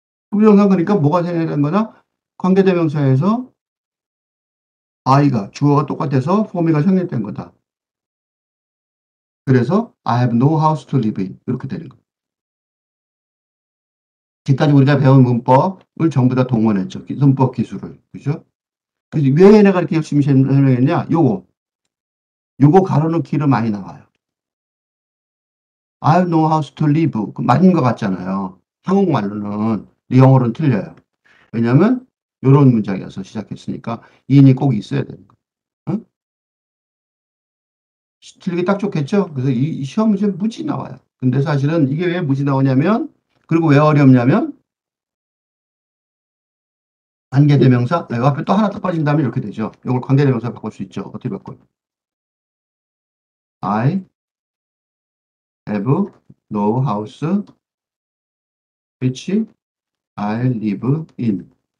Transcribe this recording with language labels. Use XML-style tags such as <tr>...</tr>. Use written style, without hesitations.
<ko>부정사 그러니까 뭐가 생겨난 거냐? 관계대명사에서 I가 주어가 똑같아서 for me가 성립된 거다.</ko> <en>그래서 I have no house to live in</en> <ko>이렇게 되는 거예요. 지금까지 우리가 배운 문법을 전부 다 동원했죠. 문법 기술을. 그죠? 그래서 왜 내가 이렇게 열심히 설명했냐? 요거 가로넣기로 많이 나와요.</ko> <en>I have no house to live.</en> <ko>맞는 것 같잖아요. 한국말로는. 영어로는 틀려요. 왜냐면 요런 문장이어서 시작했으니까 인이 꼭 있어야 되는 거예요. 응? 틀리기 딱 좋겠죠? 그래서 이 시험 문제 무지 나와요. 근데 사실은 이게 왜 무지 나오냐면 그리고 왜 어렵냐면 관계대명사 네, 앞에 또 하나 더 빠진다면 이렇게 되죠. 이걸 관계대명사 바꿀 수 있죠. 어떻게 바꿔요?</ko> <en>I have no house which I live in.</en>